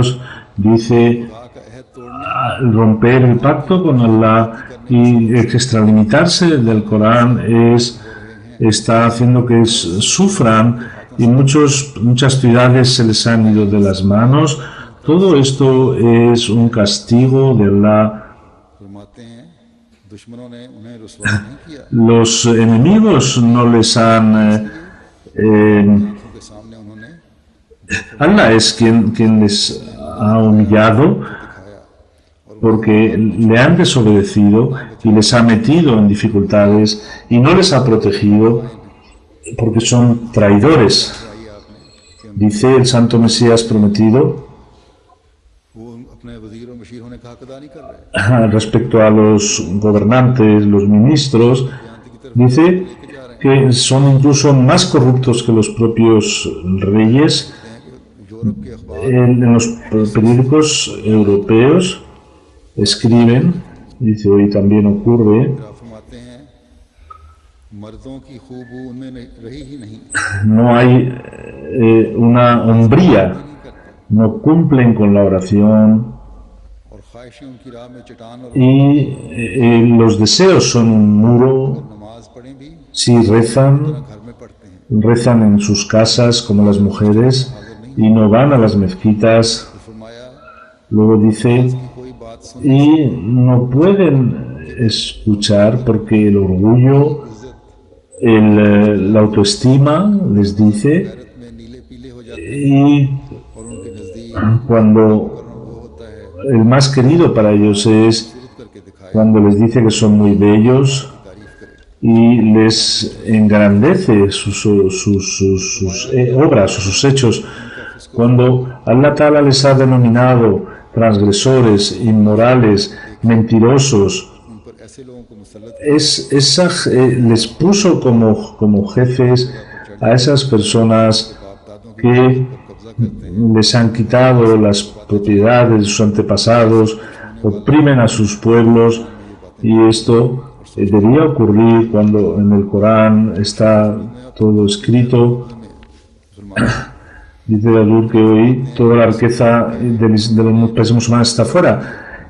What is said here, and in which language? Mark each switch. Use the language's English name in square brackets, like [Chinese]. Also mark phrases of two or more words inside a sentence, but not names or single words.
[Spanish] Dice, romper el pacto con Allah y extralimitarse del Corán está haciendo que sufran, y muchas ciudades se les han ido de las manos. Todo esto es un castigo de Allah. [Urdu] فرماتے ہیں دشمنوں نے انہیں رسوا نہیں کیا [Spanish] Los enemigos no les han... [Urdu] آنکھوں کے سامنے انہوں نے [Spanish] Allah es quien les ha humillado porque le han desobedecido y les ha metido en dificultades y no les ha protegido porque son traidores. Dice el Santo Mesías prometido [Urdu] وہ اپنے وزیر اور مشیر ہونے کا حق ادا نہیں کر رہے [Spanish] respecto a los gobernantes, los ministros, dice que son incluso más corruptos que los propios reyes. [Urdu] یورپ کے اخبار [Spanish] En los periódicos europeos escriben, dice hoy también ocurre, [Urdu] فرماتے ہیں مردوں کی خوب ان میں رہی ہی نہیں [Spanish] no hay una hombría, no cumplen con la oración [Urdu] اور خواہشیں ان کی راہ میں چٹان اور [Spanish] y los deseos son un muro. [Urdu] نماز پڑھیں بھی [Spanish] Si rezan, [Urdu] گھر میں پڑھتے ہیں [Spanish] rezan en sus casas como las mujeres y no van a las mezquitas. [Urdu] फरमाया [Spanish] Luego dice, [Urdu] کوئی بات سن [Spanish] y no pueden escuchar porque el orgullo, la autoestima les dice, [Urdu] غیرت میں نیلے پیلے ہو جاتے [Spanish] y [Urdu] اور ان کے نزدیک [Spanish] cuando [Urdu] وہ ہوتا ہے [Spanish] el más querido para ellos es [Urdu] کر کے دکھائے [Spanish] cuando les dice que son muy bellos [Urdu] تعریف کرے [Spanish] y les engrandece sus obras o sus hechos. Cuando [Arabic] الله تعالى [Spanish] les ha denominado transgresores, inmorales, mentirosos, [Urdu] ان پر ایسے لوگوں کو مسلط [Spanish] les puso como jefes a esas personas [Urdu] باپ دادوں کے [Spanish] que [Urdu] قبضہ کرتے ہیں [Spanish] les han quitado las propiedades de sus antepasados, oprimen a sus pueblos, Y esto debía ocurrir cuando en el Corán está todo escrito. Dice Dadur que hoy toda la riqueza de los países musulmanes está fuera.